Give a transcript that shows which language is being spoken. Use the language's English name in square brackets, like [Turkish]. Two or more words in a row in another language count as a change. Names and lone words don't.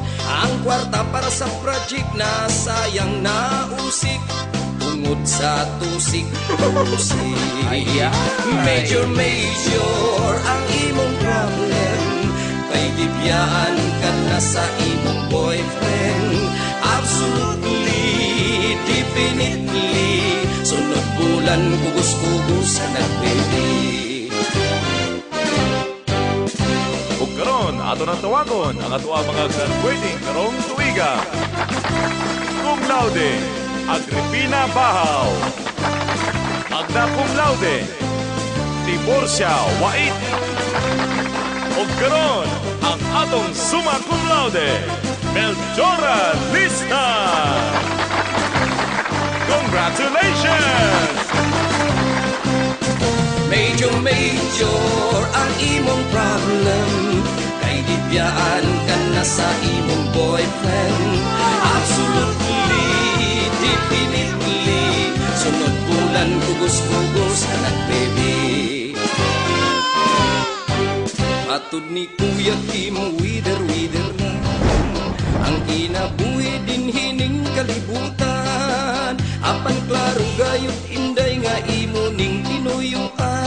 [Cebuano] Ang kwarta para sa project na sayang na usik. Tungod sa tusik. Major, major ang imong problem. Kay gibiyaan ka na sa imong boyfriend. [English] Absolutely, definitely, [Cebuano] sunod bulan kubos-kubos ka na, baby. Ug karon ato nang tawagon ang ato mga graduating karong tuiga. [Latin] Cum laude, Agripina Bahaw. Magna cum laude, Tiborcia Wait. [Cebuano] Ug karon ang atong [Latin] summa cum laude, [Cebuano] Melchora Lista. [English] Congratulations! [Cebuano] Major, major ang imong problem. Kay gibiyaan ka na sa imong boyfriend. [English] Absolutely, definitely, [Cebuano] sunod bulan kugos-kugos ka na, baby. Matud ni Kuya Kim, wider-wider na ang kinabuhi din hining kalibutan. Apan klaro gayud inday nga imo ning tinuyuan.